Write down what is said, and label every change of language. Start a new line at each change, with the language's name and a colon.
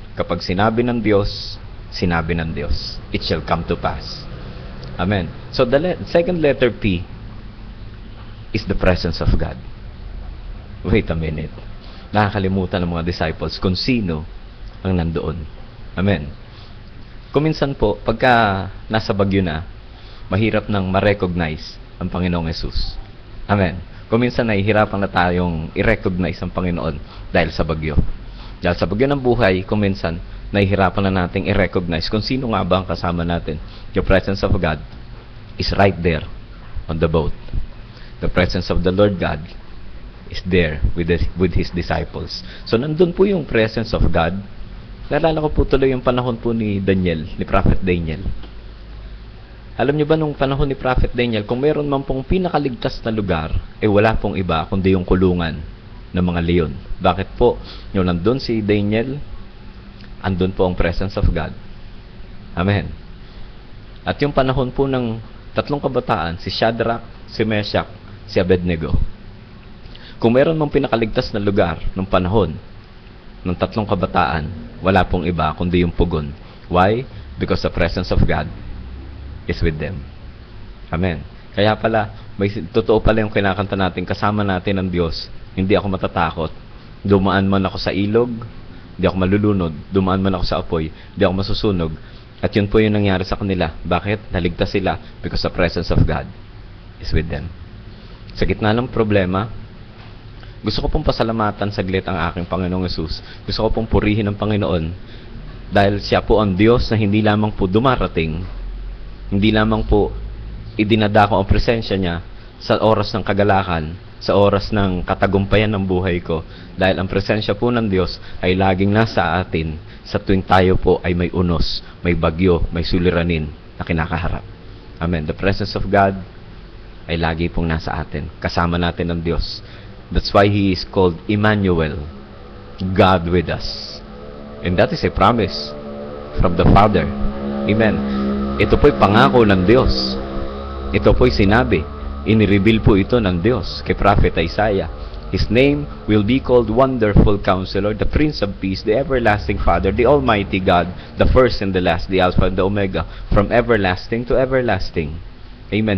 Filipino: Kapag sinabi ng Diyos, sinabi ng Diyos.
English: It shall come to pass. Amen. So the second letter P is the presence of God. Wait a minute.
Filipino: Nakakalimutan ng mga disciples kung sino ang nandoon. Amen. Kuminsan po, pagka nasa bagyo na, mahirap nang ma-recognize ang Panginoong Hesus. Amen. Kuminsan nahihirapan na tayong i-recognize ang Panginoon dahil sa bagyo. Dahil sa bagyo ng buhay, kuminsan nahihirapan na nating i-recognize kung sino nga ba ang kasama natin.
English: The presence of God is right there on the boat. The presence of the Lord God is there with His disciples.
Filipino: So, nandun po yung
English: presence of God.
Filipino: Naalala ko po tuloy yung panahon po ni Daniel, ni Prophet Daniel. Alam niyo ba nung panahon ni Prophet Daniel, kung mayroon man pong pinakaligtas na lugar, wala pong iba kundi yung kulungan ng mga leon. Bakit po? Yung nandun si Daniel, andun po ang
English: presence of God.
Filipino: Amen. At yung panahon po ng tatlong kabataan, si Shadrach, si Meshach, si Abednego. Kung mayroon mong pinakaligtas na lugar ng panahon ng tatlong kabataan, wala pong iba kundi yung pugon. Why?
English: Because the presence of God is with them.
Filipino: Amen. Kaya pala, totoo pala yung kinakanta natin, kasama natin ang Diyos. Hindi ako matatakot. Dumaan man ako sa ilog, hindi ako malulunod. Dumaan man ako sa apoy, hindi ako masusunog. At yun po yung nangyari sa kanila. Bakit? Naligtas sila
English: because the presence of God is with them.
Filipino: Sa gitna ng problema, gusto ko pong pasalamatan saglit ang aking Panginoong Hesus. Gusto ko pong purihin ang Panginoon dahil siya po ang Diyos na hindi lamang po dumarating, hindi lamang po idinadako ang presensya niya sa oras ng kagalakan, sa oras ng katagumpayan ng buhay ko, dahil ang presensya po ng Diyos ay laging nasa atin sa tuwing tayo po ay may unos, may bagyo, may suliranin na kinakaharap. Amen.
English: The presence of God
Filipino: ay lagi pong nasa atin. Kasama natin ang Diyos.
English: That's why He is called Emmanuel, God with us. And that is a promise from the Father. Amen.
Filipino: Ito po'y pangako ng Diyos. Ito po'y sinabi. Inireveal po ito ng Diyos kay Prophet Isaiah.
English: His name will be called Wonderful Counselor, the Prince of Peace, the Everlasting Father, the Almighty God, the first and the last, the Alpha and the Omega, from everlasting to everlasting. Amen.